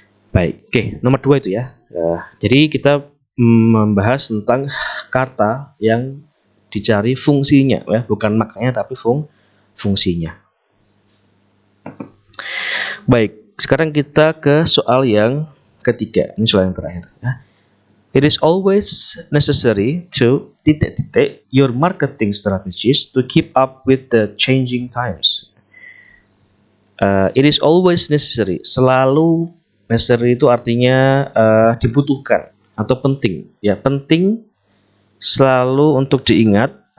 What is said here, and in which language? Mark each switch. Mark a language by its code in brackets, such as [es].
[id] Baik, oke, nomor 2 itu ya. Jadi kita membahas tentang kata yang dicari fungsinya ya, bukan maknanya tapi fungsinya. Baik, sekarang kita ke soal yang ketiga. Ini soal yang terakhir ya. [en] It is always necessary to your marketing strategies to keep up with the changing times. It is always necessary. [id] Selalu necessary itu artinya dibutuhkan atau penting. Ya, penting selalu untuk diingat.